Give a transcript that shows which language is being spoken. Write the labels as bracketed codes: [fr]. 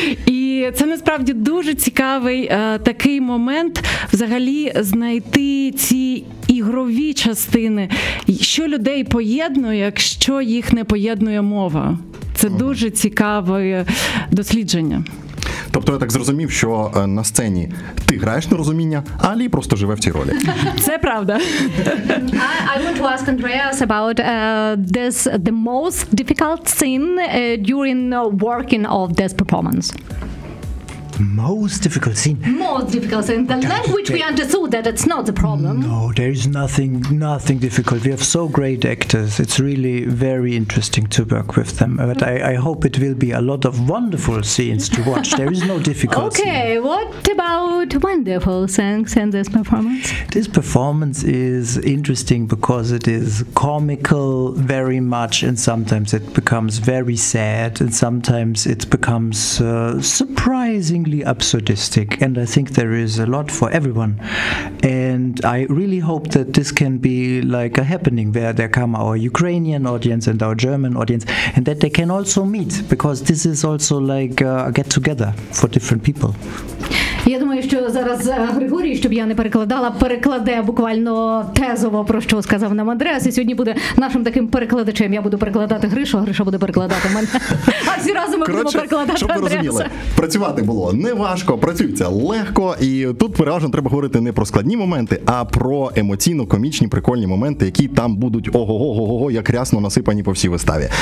[uk] І це насправді дуже цікавий такий момент взагалі знайти ці ігрові частини. Що людей поєднує, якщо їх не поєднує мова? Це дуже цікаве дослідження. Тобто я так зрозумів, що на сцені ти граєш на розуміння, а Алі просто живе в цій ролі. Це правда. [en] I want to ask Andreas about this the most difficult scene during working of this performance. Most difficult scene. The language we understood that it's not the problem. No, there is nothing difficult. We have so great actors. It's really very interesting to work with them. But I hope it will be a lot of wonderful scenes to watch. There is no difficult okay, scene. Okay, what about wonderful scenes in this performance? This performance is interesting because it is comical very much, and sometimes it becomes very sad, and sometimes it becomes surprising. Absurdistic, and I think there is a lot for everyone, and I really hope that this can be like a happening where there come our Ukrainian audience and our German audience, and that they can also meet, because this is also like a get together for different people. [uk] Я думаю, що зараз Григорій, щоб я не перекладала, перекладе буквально тезово, про що сказав нам Андреас, і сьогодні буде нашим таким перекладачем. Я буду перекладати Гришу, а Гриша буде перекладати мене. А всі разом ми будемо перекладати щоб Андреаса. Щоб ви розуміли, працювати було неважко, працюється легко, і тут переважно треба говорити не про складні моменти, а про емоційно-комічні, прикольні моменти, які там будуть ого-го-го-го, як рясно насипані по всій виставі.